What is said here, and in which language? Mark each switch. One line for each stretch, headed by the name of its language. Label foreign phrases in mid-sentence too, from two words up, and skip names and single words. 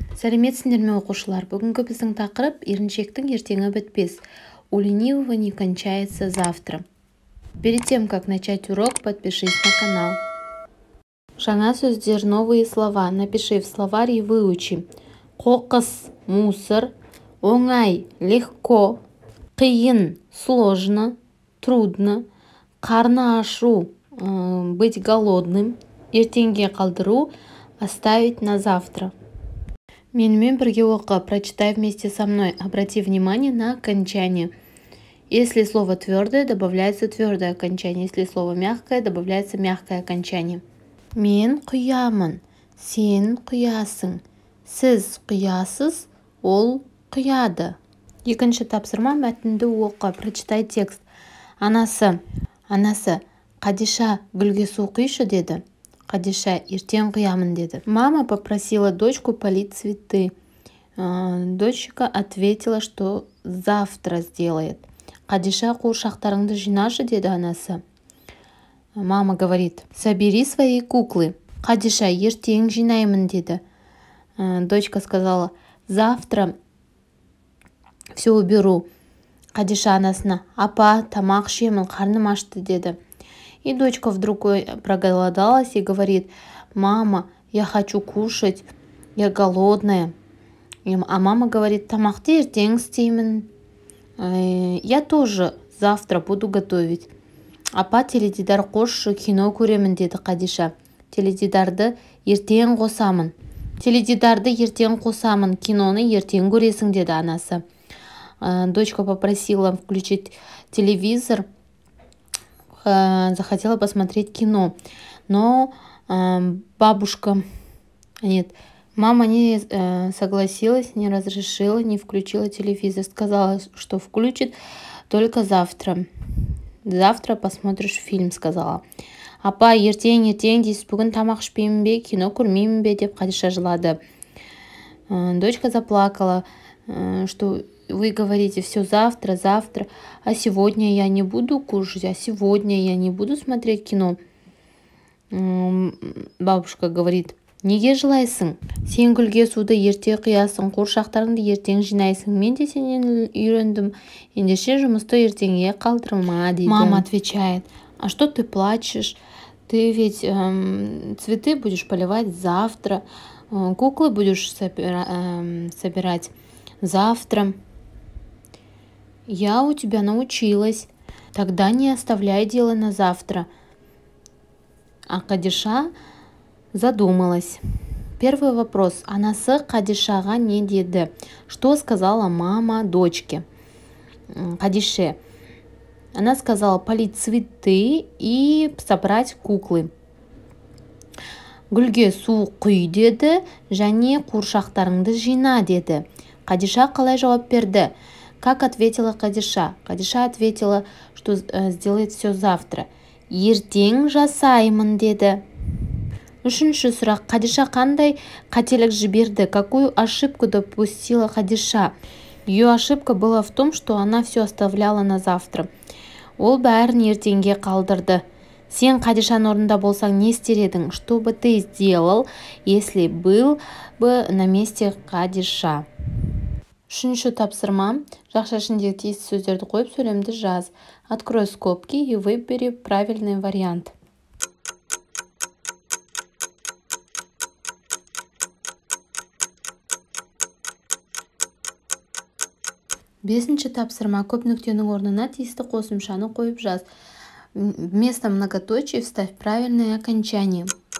Kazakh: Сәлеметсіңдер ме оқушылар? Бүгінгі біздің тақырып еріншектің ертеңі бітпес.
Russian: У ленивого не кончается завтра. Перед тем, как начать урок, подпишись на канал.
Kazakh: Жаңа сөздер,
Russian: новые слова. Напиши в словарь и выучи.
Kazakh: Қоқыс, мусор. Оңай,
Russian: легко. Қиын, сложно, трудно.
Kazakh: Қарны ашу,
Russian: быть голодным.
Kazakh: Ертеңге қалдыру,
Russian: оставить на завтра.
Kazakh: Менімен бірге оқы.
Russian: Прочитай вместе со мной. Обрати внимание на окончание. Если слово твердое, добавляется твердое окончание. Если слово мягкое, добавляется мягкое окончание.
Kazakh: Мен құямын. Сен құясың. Сіз құясыз. Ол құяды. Екінші тапсырма, мәтінді оқы.
Russian: Прочитай текст.
Kazakh: Анасы, Қадиша, гүлге су құйшы деді. Қадиша, ертең құямын деді.
Russian: Мама попросила дочку полить цветы. Дочка ответила, что завтра сделает.
Kazakh: Қадиша, қуыршақтарыңды жинашы деді анасы.
Russian: Мама говорит, собери свои куклы.
Kazakh: Қадиша, ертең жинаймын деді.
Russian: Дочка сказала, завтра все уберу.
Kazakh: Қадиша анасына, апа, тамақ ішемін, қарным ашты деді.
Russian: И дочка вдруг проголодалась и говорит, мама, я хочу кушать, я голодная. А мама говорит,
Kazakh: тамақты ертең істеймін.
Russian: Я тоже завтра буду готовить.
Kazakh: Апа, теледидар қосшы, кино көремін деді Қадиша. Теледидарды ертең қосамын. Киноны ертең көресің деді анасы.
Russian: Дочка попросила включить телевизор, захотела посмотреть кино. Но мама не согласилась, не разрешила, не включила телевизор. Сказала, что включит только завтра. Завтра посмотришь фильм, сказала.
Kazakh: Апа, ертең дейсіз, бүгін тамақ ішпеймін бе, кино көрмеймін бе деп Қадиша жылады.
Russian: Дочка заплакала, что вы говорите все завтра, а сегодня я не буду кушать, а сегодня я не буду смотреть кино. Бабушка говорит,
Kazakh: неге жылайсың? Сен гүлге суды ерте құясың, қуыршақтарыңды ертең жинайсың. Мен де сенен үйрендім. Ендеше жұмысты ертеңге қалдырма дейді.
Russian: Мама отвечает, а что ты плачешь? Ты ведь цветы будешь поливать завтра, куклы будешь собирать завтра. Я у тебя научилась. Тогда не оставляй дело на завтра. А Қадиша задумалась. Первый вопрос.
Kazakh: Анасы Қадишаға не деді?
Russian: Что сказала мама дочке? Қадише. Она сказала полить цветы и собрать куклы.
Kazakh: Гүлге су құй деді, және қуыршақтарыңды жина деді. Қадиша қалай жауап берді?
Russian: Как ответила Қадиша? Қадиша ответила, что сделает все завтра.
Kazakh: Ертең жасаймын деді. Үшінші сұрақ. Қадиша қандай қателік жіберді?
Russian: Какую ошибку допустила Қадиша? Ее ошибка была в том, что она все оставляла на завтра.
Kazakh: Ол бәрін ертеңге қалдырды. Сен Қадишаның орнында болсаң не істер едің?
Russian: Что бы ты сделал, если был бы на месте Қадиша?
Kazakh: Үшінші тапсырма. Жақша ішіндегі тиісті сөздерді қойып сөйлемді жаз.
Russian: Открой скобки и выбери правильный вариант.
Kazakh: Бесінші тапсырма. Көп нүктенің орнына тиісті қосымшаны қойып жаз.
Russian: Вместо многоточий вставь правильное окончание.